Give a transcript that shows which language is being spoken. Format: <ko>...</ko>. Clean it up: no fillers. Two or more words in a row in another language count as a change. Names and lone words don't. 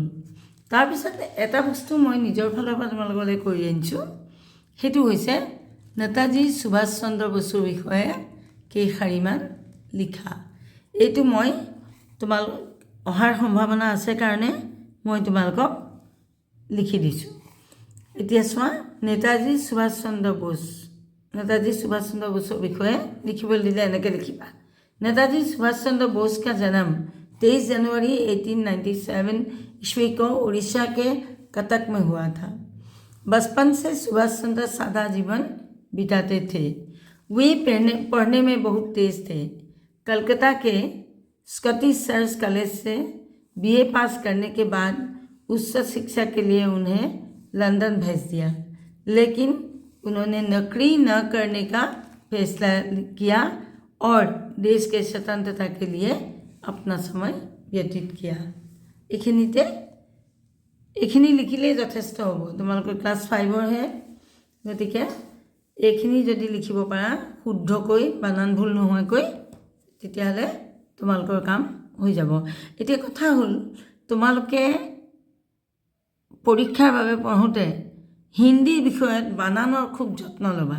<as>তাৰপিছত এটা বস্তু মই নিজৰ ফালৰ পৰা তোমালোকলৈ কৰি আনিছোঁ, সেইটো হৈছে নেতাজী সুভাষ চন্দ্ৰ বসুৰ বিষয়ে কেইশাৰীমান লিখা। এইটো মই তোমালোক অহাৰ সম্ভাৱনা আছে কাৰণে মই তোমালোকক লিখি দিছোঁ। এতিয়া চোৱা, নেতাজী সুভাষ চন্দ্ৰ बोसৰ বিষয়ে লিখিবলৈ দিলে এনেকৈ লিখিবা।</as> <hi>नेताजी सुभाष चंद्र बोस का जन्म 23 जनवरी 1897 ईस्वी को उड़ीसा के कटक में हुआ था। बचपन से सुभाष चंद्र सादा जीवन बिताते थे। वे पढ़ने में बहुत तेज थे। कलकत्ता के स्कॉटिश चर्च कॉलेज से BA पास करने के बाद उच्च शिक्षा के लिए उन्हें लंदन भेज दिया, लेकिन उन्होंने नौकरी न करने का फैसला किया और देश के स्वतंत्रता के लिए अपना समय व्यतीत किया।</hi> <as>এইখিনি লিখিলেই যথেষ্ট হ'ব। তোমালোকৰ ক্লাছ 5ৰ হে, গতিকে এইখিনি যদি লিখিব পাৰা শুদ্ধকৈ, বানান ভুল নোহোৱাকৈ, তেতিয়াহ'লে তোমালোকৰ কাম হৈ যাব। এতিয়া কথা হ'ল, তোমালোকে পৰীক্ষাৰ বাবে পঢ়োঁতে হিন্দী বিষয়ত বানানৰ খুব যত্ন ল'বা।</as>